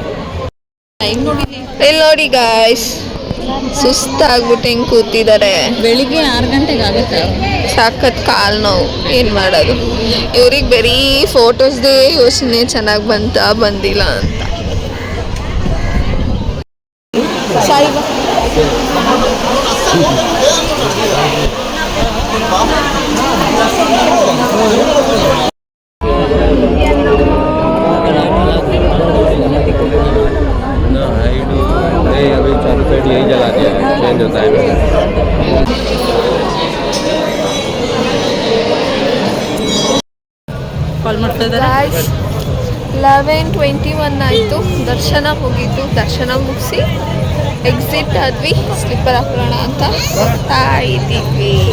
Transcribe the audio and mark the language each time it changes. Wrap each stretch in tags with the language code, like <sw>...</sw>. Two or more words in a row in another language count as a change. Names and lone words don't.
<kn>ಇಲ್ಲಿ ನೋಡಿ ಗಾಯ್ಸ್, ಸುಸ್ತಾಗ್ಬಿಟ್ಟು ಹೆಂಗೆ ಕೂತಿದ್ದಾರೆ. ಬೆಳಿಗ್ಗೆ 6 ಗಂಟೆಗೆ ಆಗುತ್ತೆ. ಸಾಕತ್ ಕಾಲು ನೋವು. ಏನು ಮಾಡೋದು? ಇವ್ರಿಗೆ ಬರೀ ಫೋಟೋಸ್ದೇ ಯೋಚನೆ ಚೆನ್ನಾಗಿ ಬಂದಿಲ್ಲ ಅಂತ. ಸಾಯಿಬಾ</kn> <hi>अभी चारों साइड यही जला दिया है, चेंज होता है।</hi> <kn>ಕಾಲ್ ಮಾಡ್ತಾ ಇದ್ದಾರೆ. 11:21 ಆಯಿತು. ದರ್ಶನ ಮುಗೀತು. ದರ್ಶನ ಮುಗಿಸಿ ಎಕ್ಸಿಟ್ ಆದ್ವಿ. ಸ್ಲಿಪ್ಪರ್ ಹಾಕೋಣ ಅಂತ ಹೋಗ್ತಾ ಇದ್ದೀವಿ.</kn>